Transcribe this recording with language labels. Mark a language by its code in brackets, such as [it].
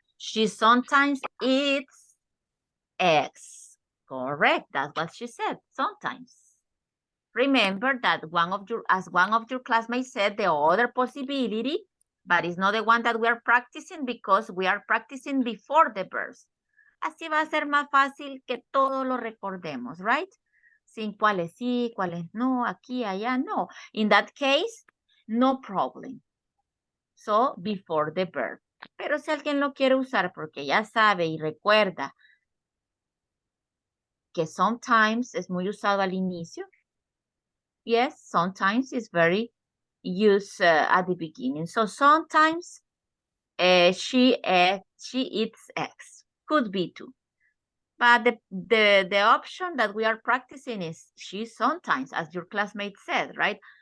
[en] She sometimes eats eggs. Correct. That's what she said. Sometimes. Remember that as one of your classmates said, the other possibility, but it's not the one that we are practicing because we are practicing before the verbs. [es] Así va a ser más fácil que todo lo recordemos, right? Sin cuáles sí, cuáles no, aquí, allá, no. [en] In that case, no problem. So, before the verb. [es] Pero si alguien lo quiere usar porque ya sabe y recuerda que sometimes es muy usado al inicio. [en] Yes, sometimes it's very used at the beginning. So sometimes she eats eggs. Could be too. But the option that we are practicing is she sometimes, as your classmate said, right?